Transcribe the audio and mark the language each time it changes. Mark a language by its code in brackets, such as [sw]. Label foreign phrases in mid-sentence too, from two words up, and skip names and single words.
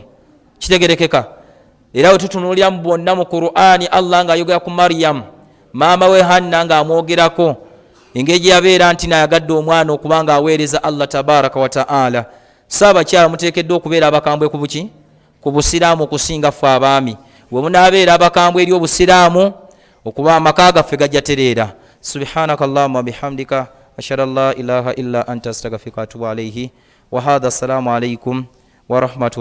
[lg] Kitegerekeka era bwe tutunulira mu bonna mu Qur'ani, Allah ng'ayogera ku Maryam maama we Hanna ng'amwogerako engeri gye yabeera nti nayagadde omwana okuba ng'aweereza Allah [ar] تبارك وتعالى. [lg] Saabakyala muteekeddwa okubeera abakambwe ku buki, ku busiraamu okusinga ffe abaami. Bwe munaabeera abakambwe eri obusiraamu, okuba amaka gaffe gajja tereera. [ar] سبحانك اللهم بحمدك أشهد أن لا إله إلا أنت أستغفرك وأتوب عليه وهذا. السلام عليكم ورحمة الله.